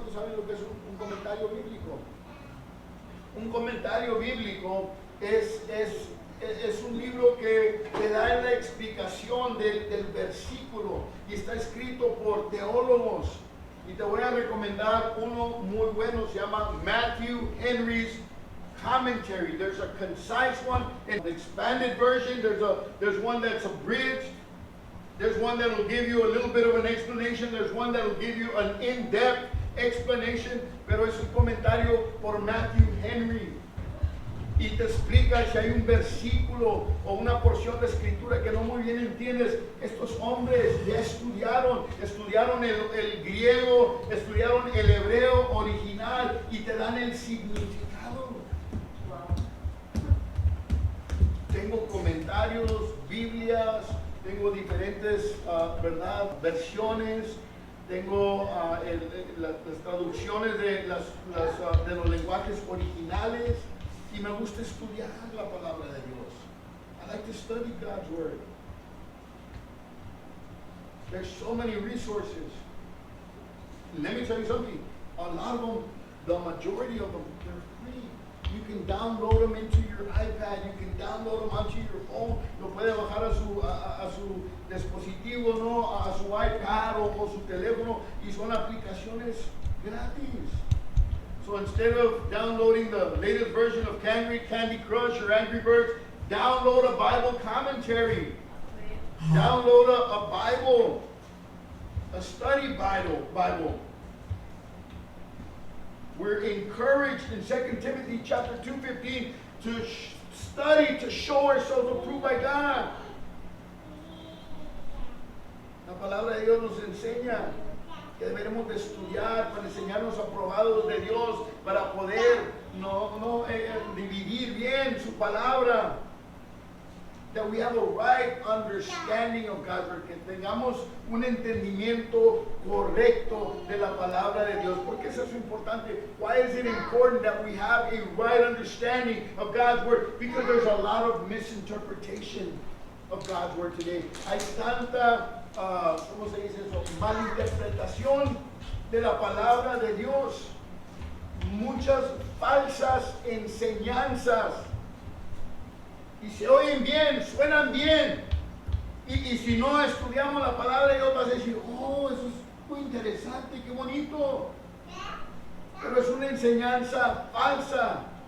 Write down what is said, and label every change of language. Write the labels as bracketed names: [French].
[Spanish] ¿Cuántos saben lo que es un comentario bíblico? Un comentario bíblico es un libro que te da la explicación del versículo y está escrito por teólogos. Y te voy a recomendar uno muy bueno, se llama Matthew Henry's Commentary. [English] There's a concise one and an expanded version. There's one that's abridged. There's one that will give you a little bit of an explanation. There's one that will give you an in-depth explanation. [Spanish] Pero es un comentario por Matthew Henry. Y te explica si hay un versículo o una porción de escritura que no muy bien entiendes. Estos hombres ya estudiaron el griego, estudiaron el hebreo original y te dan el significado. Tengo comentarios, Biblias, tengo diferentes ¿verdad?, versiones, tengo las traducciones de los lenguajes originales. Y me gusta estudiar la palabra de Dios. [English] I like to study God's Word. There's so many resources. Let me tell you something. A lot of them, the majority of them, they're free. You can download them into your iPad. You can download them onto your phone. [Spanish] Lo puede bajar a su dispositivo, ¿no? A su iPad o su teléfono. Y son aplicaciones gratis. [English] So instead of downloading the latest version of Candy Crush or Angry Birds, download a Bible commentary. Download a Bible, a study Bible. We're encouraged in 2 Timothy chapter 2:15 to study to show ourselves approved by God. [Spanish] La palabra de Dios nos enseña que deberemos de estudiar para enseñarnos aprobados de Dios, para poder dividir bien su palabra. [English] That we have a right understanding of God's Word, [Spanish] que tengamos un entendimiento correcto de la palabra de Dios. ¿Por qué eso es importante? [English] Why is it important that we have a right understanding of God's Word? Because there's a lot of misinterpretation of God's Word today. [Spanish] Hay tanta ¿cómo se dice eso?, malinterpretación de la palabra de Dios, muchas falsas enseñanzas, y se oyen bien, suenan bien, y si no estudiamos la palabra de Dios vas a decir, oh, eso es muy interesante, qué bonito, pero es una enseñanza falsa.